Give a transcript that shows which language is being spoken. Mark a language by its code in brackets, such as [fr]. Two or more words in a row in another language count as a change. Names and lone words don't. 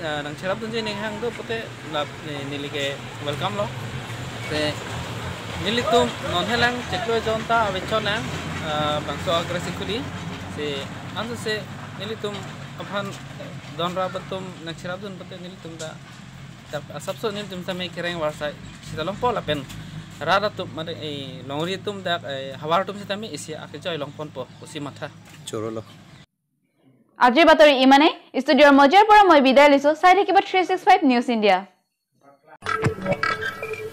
[mjw] nang cherap dun je ning hang do pote lap nilike welcome lo se nilitum non helang cheklo jonta avechonang bangso agresikuli se anso se nilitum aphan donra batum nakshirabdun pate nilitum da sabso nilitum same kereng warsai sitalong pola pen rara tum made ei longri tum da hawar tum sitame isi ake joy longpon po usi matha chorolo [as] আজিৰ বাতৰি ইমানে ষ্টুডিঅৰ মজিয়াৰ পৰা মই বিদায় লৈছো চাই থাকিব 365 নিউজ ইণ্ডিয়া